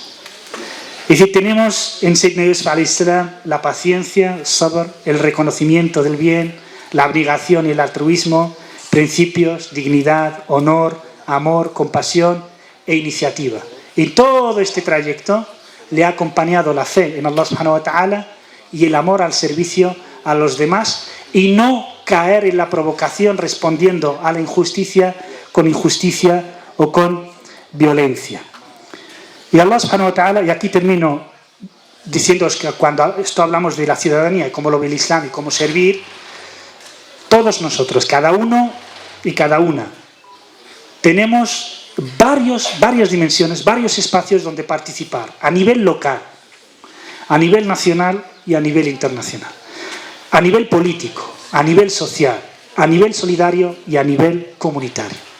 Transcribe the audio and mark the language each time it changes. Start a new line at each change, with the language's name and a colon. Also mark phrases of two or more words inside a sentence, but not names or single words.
Spanish: Es decir, tenemos en
Arabic: سيدنا يوسف عليه السلام
Spanish: la paciencia, el sabr, el reconocimiento del bien, la abnegación y el altruismo, principios, dignidad, honor, amor, compasión e iniciativa. Y todo este trayecto le ha acompañado la fe en
Arabic: الله سبحانه وتعالى
Spanish: y el amor al servicio a los demás, y no caer en la provocación respondiendo a la injusticia con injusticia o con violencia.
Arabic: Y الله سبحانه وتعالى,
Spanish: y aquí termino diciéndoos que cuando esto hablamos de la ciudadanía y cómo lo ve el Islam y cómo servir, todos nosotros, cada uno y cada una, tenemos varias dimensiones, varios espacios donde participar, a nivel local, a nivel nacional y a nivel internacional, a nivel político, a nivel social, a nivel solidario y a nivel comunitario.